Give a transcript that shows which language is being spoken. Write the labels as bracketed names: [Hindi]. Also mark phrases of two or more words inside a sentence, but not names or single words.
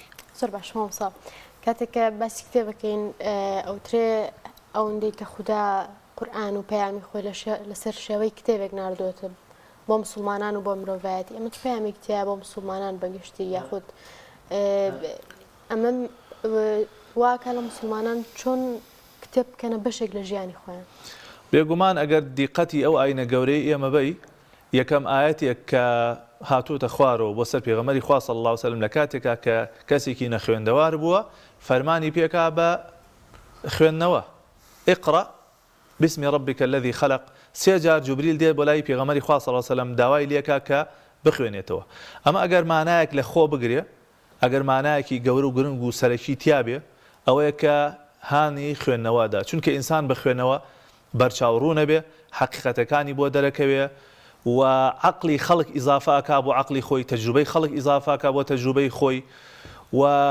[Central Kurdish] زۆر باش مامۆستا کاتێککە باسی کتێبەکەین ئەوترێ ئەوەندەی کە خوددا قورئان و پەیامی خۆی لەسەر شێوەی کتێبێک ناردووەتە بۆ مسلمانان و بۆ مرۆڤایەتی ئەمە پەیامێک تیا بۆ مسلمانان بەگشتی یاخود ئەمە واکە لە مسلمانان چۆن کتێب بکەنە بەشێک لە ژیانی خۆیان بێگومان ئەگەر دیقەتی ئەو ئاینە گەورەی ئێمە بەی یەکەم ئاەتێک کە هاتووتە خوارەوە بۆ سەر پێغەمبەری خوا [Arabic] صلی الله علیه و سلم [Central Kurdish] لە کاتێکا کە کەسێکی نەخوێندەوار بووە فەرمانی پێکا بە خوێندنەوە [Arabic] اقرأ باسم ربك الذي خلق [Central Kurdish] سێ جار جوبریل دێت بۆ لای پێغەمبەری خوا [Arabic] صلی الله علیه و سلم [Central Kurdish] داوای لێکا کە بخوێنێتەوە ئەمە ئەگەر مانایەک لە خۆ بگرێ ئەگەر مانایەکی گەورە و گرنگ و سەرەکی تیا بێ ئەوەیە کە هانی خوێندنەوەدا، چونکە ئینسان بە خوێنەوە بەرچاوڕوو نەبێ، حەقیقەتەکانی بۆ دەرەکەوێ و عقلی خەڵک ئیزافاکە بۆ عقلی خۆی، تەجروبەی خەڵک ئیزافاکە بۆ تەجروبەی خۆی و